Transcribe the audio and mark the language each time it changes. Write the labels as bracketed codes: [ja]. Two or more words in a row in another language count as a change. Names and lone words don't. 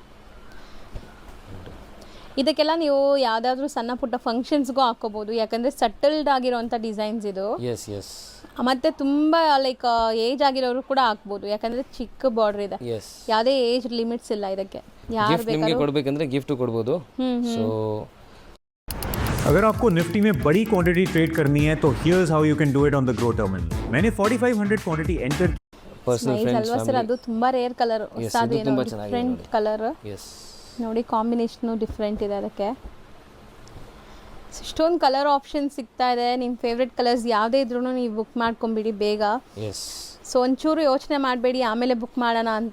[kn] ಇದಕ್ಕೆಲ್ಲ ನೀವು ಯಾವುದಾದ್ರೂ ಸಣ್ಣ ಪುಟ್ಟ ಫಂಕ್ಷನ್ಸ್ಗೂ ಹಾಕೋಬಹುದು, ಯಾಕಂದ್ರೆ ಸಟಲ್ಡ್ ಆಗಿರೋಂಥ ಡಿಸೈನ್ಸ್ ಇದು. ಮತ್ತೆ ತುಂಬಾ [en] like age [kn] ಆಗಿರೋರು ಕೂಡ ಹಾಕ್ಬೋದು, ಯಾಕಂದ್ರೆ ಚಿಕ್ಕ ಬಾರ್ಡರ್ ಇದೆ. ಯಾವುದೇ [en] age limits [kn] ಇಲ್ಲ ಇದಕ್ಕೆ. ಯಾರು ಬೇಕಾದ್ರೂ ಕೊಡ್ಬೇಕಂದ್ರೆ ಗಿಫ್ಟ್ ಕೊಡ್ಬೋದು. ಸೊ [hi] अगर आपको निफ्टी में बड़ी क्वांटिटी ट्रेड करनी है तो [en] here's how you can do it on the Groww terminal. [hi] मैंने 4500 क्वांटिटी एंटर. [en] personal friends [kn] ಸರ್ ಅದು ತುಂಬಾ [en] rare colour. [kn] ತುಂಬಾ ಚೆನ್ನಾಗಿದೆ. [en] different colour [kn] ನೋಡಿ, [en] combination different [kn] ಇದೆ ಅದಕ್ಕೆ. ಇಷ್ಟೊಂದು [en] colour option [kn] ಸಿಗ್ತಾ ಇದೆ. ನಿಮ್ಮ [en] favourite colours [kn] ಯಾವುದೇ ಇದ್ರೂ ನೀವು ಬುಕ್ ಮಾಡ್ಕೊಂಬಿಡಿ ಬೇಗ. ಸೊ ಒಂಚೂರು ಯೋಚನೆ ಮಾಡಬೇಡಿ ಆಮೇಲೆ ಬುಕ್ ಮಾಡೋಣ ಅಂತ.